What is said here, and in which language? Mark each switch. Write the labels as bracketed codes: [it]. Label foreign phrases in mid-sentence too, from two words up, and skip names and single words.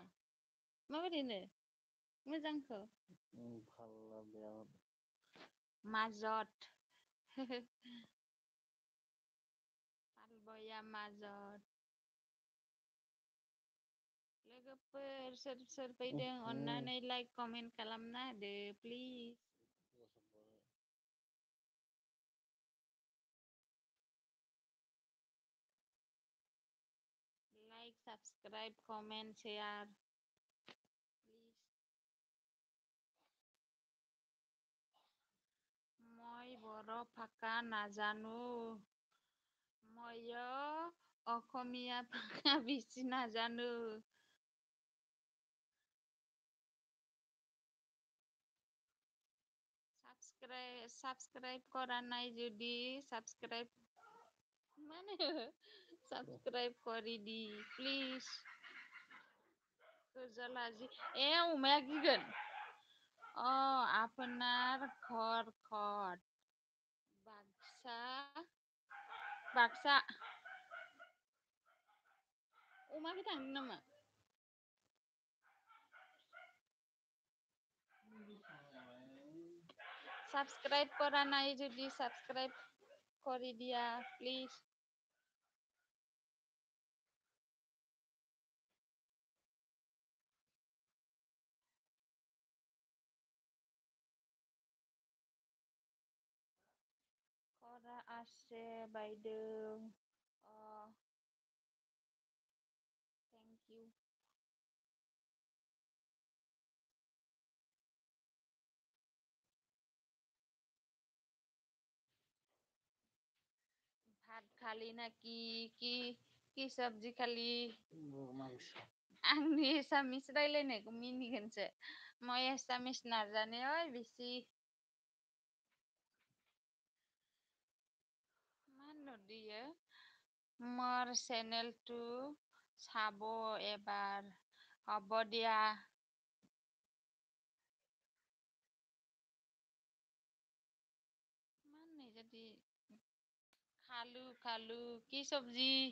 [brx] Mabarino? Mojangko? Bhalla bear. Mazot. Palboya mazot. Logoper soर फैदों अन्नानै [en] like comment [brx] खालामना होदो प्लिज. [en] Like, subscribe, comment, share. Please. [as] মই বড়ো ভাষা নাজানো. ময়ো অসমীয়া ভাষা বেছি নাজানো. Subscribe কৰা নাই যদি subscribe কৰি দি প্লিজ. [brx] आजि उमाया किगोन? [as] আপোনাৰ ঘৰ ক'ত? বাক্সা. [brx] उमाखै थांदों नामा? [as] Subscribe কৰা নাই যদি subscribe কৰি দিয়া প্লিজ. কৰা আছে বাইদেউ. [en] Thank you. [as] ভাত খালি নাকি? কি সবজি খালি? [brx] आंनि एसामिस रायलायनायखौ मिनिगोनसो. মই एसामिस नाजाने बेसि. मा होनहरदोयो? [as] মোৰ চেনেলটো চাব এবাৰ. হ'ব দিয়া. মানে যদি খালো. কি সবজি?